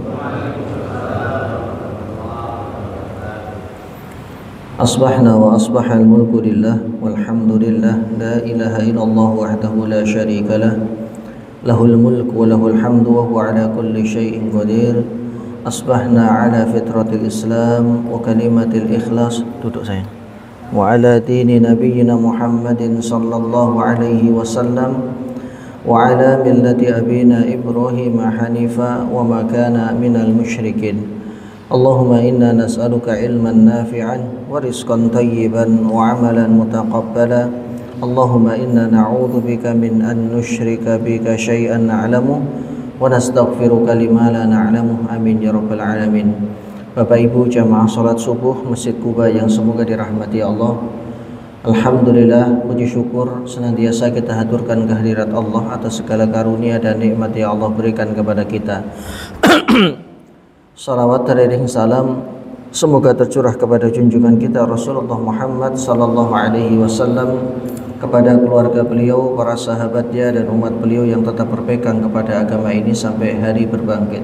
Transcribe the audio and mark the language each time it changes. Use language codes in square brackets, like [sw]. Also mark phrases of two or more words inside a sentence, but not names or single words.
[ar] أصبحنا وأصبح الملك لله والحمد لله لا إله إلا الله وحده لا شريك له له الملك وله الحمد وهو على كل شيء قدير. أصبحنا على فطرة الإسلام وكلمة الإخلاص. [id] Duduk sayang. [ar] وعلى دين نبينا محمد صلى الله عليه وسلم وعلى ملة أبينا إبراهيم حنيفا وما كان من المشركين. اللهم إنا نسألك علما نافعا ورزقا طيبا وعملا متقبلا. اللهم إنا نعوذ بك من أن نشرك بك شيئا نعلم ونستغفرك لما لا نعلم. آمين يا رب العالمين. [id] Bapak Ibu jamaah salat subuh Masjid Quba yang semoga dirahmati Allah. Alhamdulillah, puji syukur senantiasa kita haturkan kehadirat Allah atas segala karunia dan nikmat yang Allah berikan kepada kita. Salawat dan salam semoga tercurah kepada junjungan kita Rasulullah Muhammad [ar] صلى الله عليه وسلم, [id] kepada keluarga beliau, para sahabatnya dan umat beliau yang tetap berpegang kepada agama ini sampai hari berbangkit.